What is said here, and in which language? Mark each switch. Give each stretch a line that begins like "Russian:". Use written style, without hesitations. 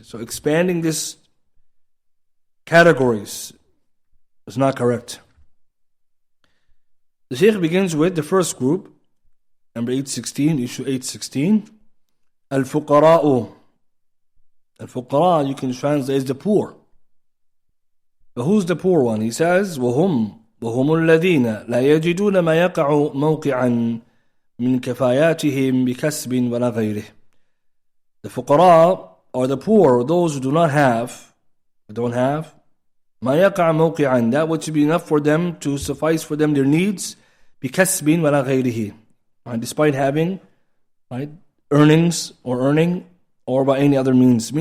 English: So expanding this categories is not correct. The Shaykh begins with the first group, number 816, issue 816, Al-Fuqara'u. Al-Fuqara, you can translate as the poor. But who's the poor one? He says,
Arabic: وَهُمْ الَّذِينَ لَا يَجِدُونَ مَا يَقَعُ مَوْقِعًا مِنْ كَفَايَاتِهِمْ بِكَسْبٍ وَلَا غَيْرِهِ.
English: The fuqara, or the poor, those who don't have,
Arabic: مَا يَقَعَ مَوْقِعًا,
English: that which would be enough for them to suffice for them their needs,
Arabic: بِكَسْبٍ وَلَا غَيْرِهِ,
English: despite having earnings or earning, or by any other means.